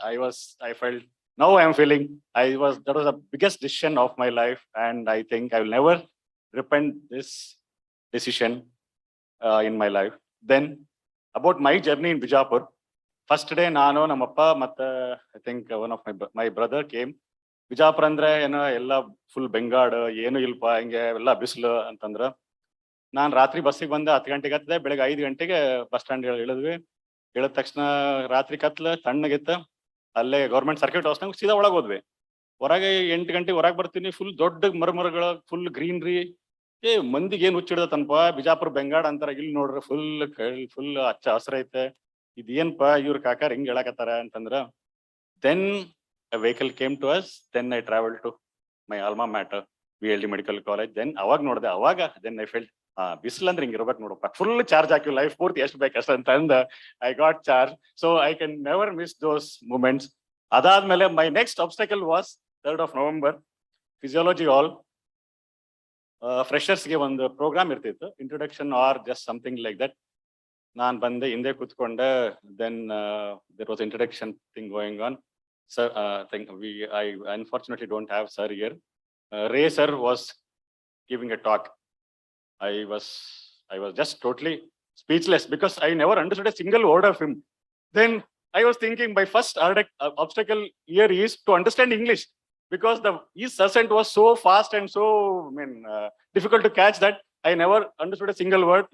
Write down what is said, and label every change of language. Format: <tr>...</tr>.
<en>I felt, now I am feeling, that was the biggest decision of my life, and I think I will never repent this decision in my life. Then about my journey in Vijayapur, first day</en> <kn>ನಾನು ನಮ್ಮಪ್ಪ ಮತ್ತೆ</kn> <en>I think one of my brother came.</en> <kn>Vijayapur ಅಂದ್ರೆ ಏನೋ ಎಲ್ಲ full ಬೆಂಗಾಡು, ಏನು ಇಲ್ಪ, ಹಿಂಗೆ ಎಲ್ಲ ಬಿಸಿಲು ಅಂತಂದ್ರ. ನಾನು ರಾತ್ರಿ ಬಸ್ಸಿಗೆ ಬಂದ 10 ಗಂಟೆಗೆ ಹತ್ತಿದೆ, ಬೆಳಗ್ಗೆ 5 ಗಂಟೆಗೆ ಬಸ್ ಸ್ಟ್ಯಾಂಡ್ ಇಳಿದ್ವಿ. ಇಳಿದ ತಕ್ಷಣ ರಾತ್ರಿ ಕತ್ಲ ತಣ್ಣಗಿತ್ತ, ಅಲ್ಲೇ ಗೌರ್ಮೆಂಟ್ ಸರ್ಕ್ಯೂಟ್ ಹೌಸ್ನಾಗ ಸೀದಾ ಒಳಗೆ ಹೋದ್ವಿ. ಹೊರಗೆ 8 ಗಂಟೆಗೆ ಹೊರಗೆ ಬರ್ತೀನಿ, ಫುಲ್ ದೊಡ್ಡ ಮರಗಳ, ಫುಲ್ ಗ್ರೀನ್ರಿ. ಮಂದಿಗೆ ಏನ್ ಹುಚ್ಚಿಡ್ದತನಪ, ಬಿಜಾಪುರ ಬೆಂಗಾಡ್ ಅಂತಾರ, ಇಲ್ಲಿ ನೋಡ್ರಿ ಫುಲ್ ಹಚ್ಚ ಹಸ್ರೈತೆ, ಇದೇನ್ಪ ಇವ್ರ ಕಾಕಾರ ಹಿಂಗ್ ಹೇಳಕತ್ತಾರ ಅಂತಂದ್ರ.</kn> <en>Then a vehicle came to us, then I traveled to my alma mater, BLDE Medical College.</en> <kn>Then ಅವಾಗ ನೋಡ್ದೆ,</kn> <en>then I felt,</en> <kn>ಬಿಸಿಲಂದ್ರೆ ಹಿಂಗ್ ಇರ್ಬೇಕು ನೋಡಪ್ಪ, ಫುಲ್ ಚಾರ್ಜ್ ಹಾಕಿ ಲೈಫ್ ಪೂರ್ತಿ ಎಷ್ಟು ಬೇಕಷ್ಟ ಅಂತಂದ</kn> <en>I got charge. So I can never miss those moments. ಅದಾದ್ಮೇಲೆ my next obstacle was 3rd of November, physiology hall.</en> <kn>ಫ್ರೆಷರ್ಸ್ಗೆ ಒಂದು ಪ್ರೋಗ್ರಾಮ್ ಇರ್ತಿತ್ತು,</kn> <en>Introduction are just something like that.</en> <kn>ನಾನ್ ಬಂದೆ, ಹಿಂದೆ ಕೂತ್ಕೊಂಡೆ.</kn> <en>Then there was introduction thing going on. Sir, I unfortunately don't have sir here. Ray sir was giving a talk. I was just totally speechless because I never understood a single word of him. Then I was thinking my first obstacle here is to understand English, because his accent was so fast and so difficult to catch that I never understood a single word.</en>